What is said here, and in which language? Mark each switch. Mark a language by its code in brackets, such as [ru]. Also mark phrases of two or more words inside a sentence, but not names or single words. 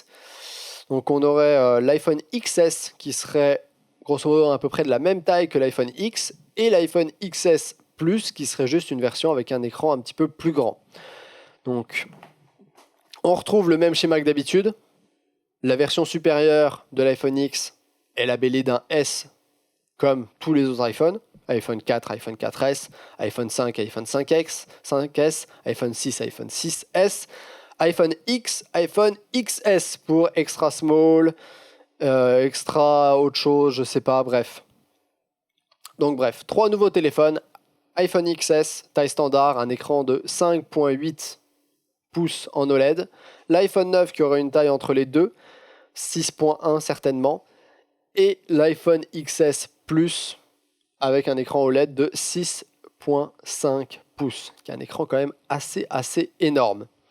[fr] Donc on aurait l'iPhone XS qui serait grosso modo à peu près de la même taille que l'iPhone X et l'iPhone XS Plus qui serait juste une version avec un écran un petit peu plus grand. Donc on retrouve le même schéma que d'habitude. La version supérieure de l'iPhone X est labellée d'un S comme tous les autres iPhones. iPhone 4, iPhone 4S, iPhone 5, iPhone 5X, 5S, iPhone 6, iPhone 6S, iPhone X, iPhone XS pour [en] extra small, [fr] extra autre chose, je sais pas, bref. Donc bref, 3 nouveaux téléphones, iPhone XS, taille standard, un écran de 5.8 pouces en OLED, l'iPhone 9 qui aurait une taille entre les deux, 6.1 certainement, et l'iPhone XS Plus avec un écran OLED de 6.5 pouces, qui est un écran quand même assez énorme.